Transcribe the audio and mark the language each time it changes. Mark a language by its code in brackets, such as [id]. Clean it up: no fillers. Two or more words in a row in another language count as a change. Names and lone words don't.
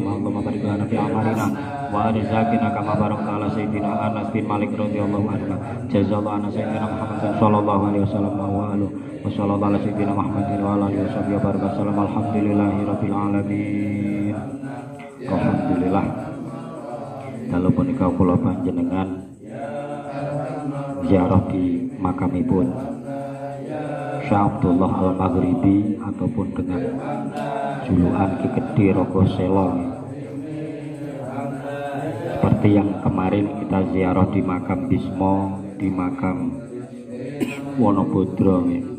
[ar] اللهم بارك لنا في أعمارنا ورزقنا كما باركت على سيدنا أنس بن مالك رضي الله عنه. جزى الله عنا سيدنا محمد صلى الله عليه وسلم وآله وصلى الله على سيدنا محمد وآله وبركاته. الحمد لله رب العالمين. الحمد لله. [jv] Kalau punika kula panjenengan ziarah di makamipun Syekh Abdullah Al-Maghribi [id] ataupun dengan julukan [jv] Ki Gedhe Rogoselo. [id] Seperti yang kemarin kita ziarah di makam Bismo, di makam Wonobodro.